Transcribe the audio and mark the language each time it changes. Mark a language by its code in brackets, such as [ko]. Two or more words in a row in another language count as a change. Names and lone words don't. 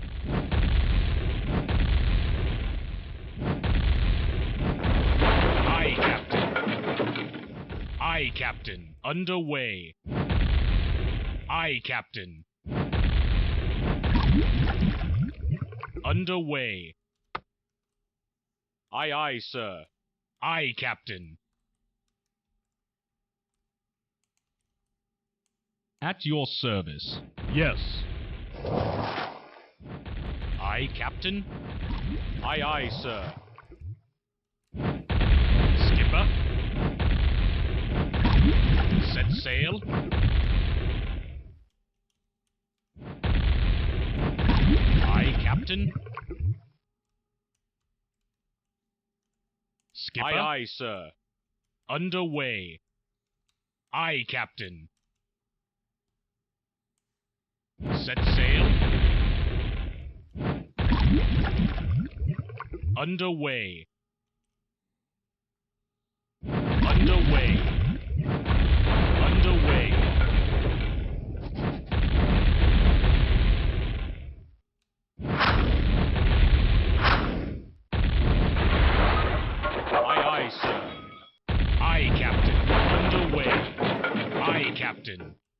[en] Aye, Captain. Aye, Captain. Underway. Aye, Captain. Underway. Aye, aye, sir. Aye, Captain. At your service. Yes. Aye, Captain. Aye, aye, sir. Skipper. Set sail. Aye, Captain. Skipper. Aye, aye, sir. Underway. Aye, Captain. Set sail. Underway. Underway. Underway. Aye, aye, sir. Aye, Captain. Underway. Aye, Captain.